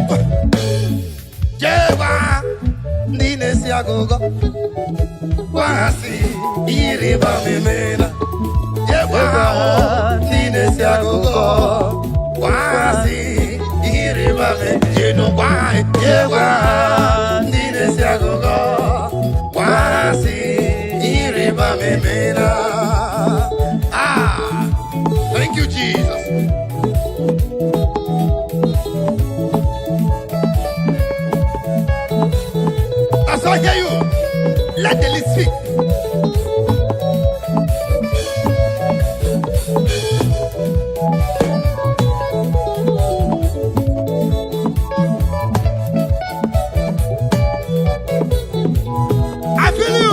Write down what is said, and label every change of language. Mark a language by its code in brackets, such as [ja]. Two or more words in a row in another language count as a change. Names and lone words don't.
[en] Jewa, Nine Siagogo, Wasi, Iriba Mimena. Jewa, Nine Siagogo, Wasi, Iriba Mimena. Jewa, Nine Siagogo, Wasi, Iriba Mimena. Thank you, Jesus. As I hear you, let the list speak. I feel you.